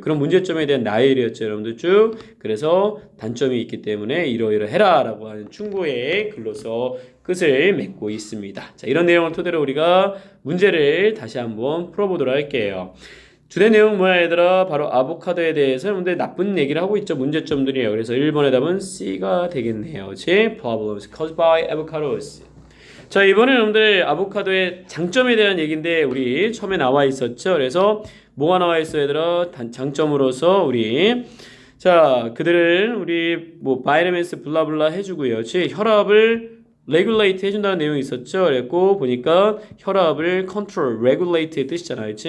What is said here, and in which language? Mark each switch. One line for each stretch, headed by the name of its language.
Korean: 그런 문제점에 대한 나열이었죠, 여러분들 쭉. 그래서 단점이 있기 때문에 이러이러해라 라고 하는 충고의 글로서 끝을 맺고 있습니다. 자, 이런 내용을 토대로 우리가 문제를 다시 한번 풀어보도록 할게요. 주된 내용 뭐야 얘들아? 바로 아보카도에 대해서 여러분들 나쁜 얘기를 하고 있죠. 문제점들이에요. 그래서 1번의 답은 C가 되겠네요. 그치?
English: Problems caused by avocados.
Korean: 자, 이번에 여러분들 아보카도의 장점에 대한 얘기인데 우리 처음에 나와 있었죠. 그래서 뭐가 나와 있어 얘들아? 장점으로서 우리 자, 그들은 우리 뭐 바이러멘스 블라블라 해주고요. 그치? 혈압을 regulate 해준다는 내용이 있었죠. 그랬고 보니까 혈압을 control, regulate의 뜻이잖아요. 그치?